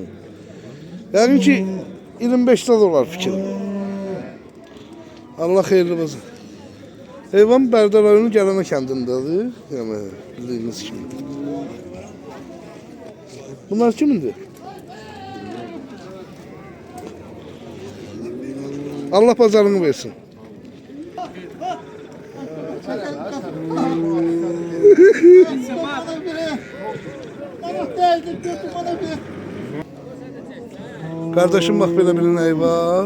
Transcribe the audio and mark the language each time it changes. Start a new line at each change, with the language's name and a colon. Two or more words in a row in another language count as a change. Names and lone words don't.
Azerbaijani: Yəqin ki 25'də də olar fikir. Allah xeyirli olsun. Heyvan Bərdər rayonu Gələnə kəndindədir. Yəni bildiyiniz kimi. Bunlar kimindir?
Turkish: Allah pazarını versin. Kardeşim bak böyle bir neyi var.